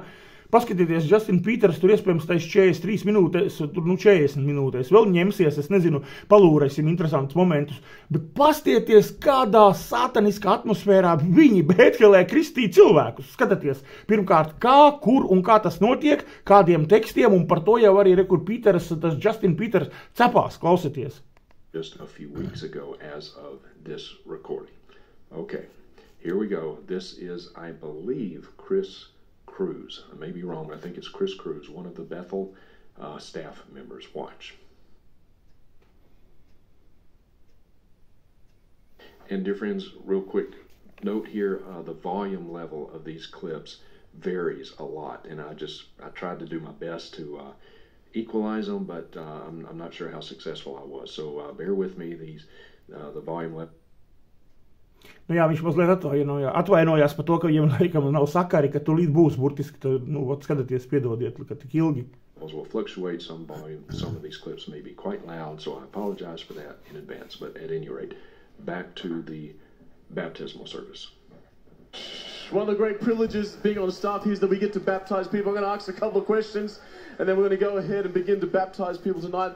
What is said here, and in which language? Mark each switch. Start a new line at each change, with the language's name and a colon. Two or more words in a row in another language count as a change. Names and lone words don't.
Latvian: Paskatieties, Justin Peters tur iespējams tais 43 minūtes, tur 40 minūtēs, vēl ņemsies, es nezinu, palūrēsim interesantus momentus, bet pastieties, kādā sataniskā atmosfērā viņi Bēthelē kristī cilvēkus. Skatieties, pirmkārt, kā, kur un kā tas notiek, kādiem tekstiem, un par to jau arī rekur Peters, tas Justin Peters cepās, klausieties.
English: Just a few weeks ago as of this recording. Okay, here we go. This is, I believe, Chris Cruz. I may be wrong, but I think it's Chris Cruz, one of the Bethel staff members. Watch. And dear friends, real quick note here, the volume level of these clips varies a lot, and I tried to do my best to equalize them, but I'm not sure how successful I was. So bear with me, the volume level.
Latvian: Nu jā, viņš mazliet atvainojās par to, ka viņam laikam nav sakari, ka tulīt būs burtiski, nu, skatieties, piedodiet, ka tik ilgi.
English: Will fluctuate some volume. Some of these clips may be quite loud, so I apologize for that in advance. But at any rate, back to the baptismal service. One of the great privileges being on staff here is that we get to baptize people. I'm going to ask a couple of questions, and then we're going to go ahead and begin to baptize people tonight.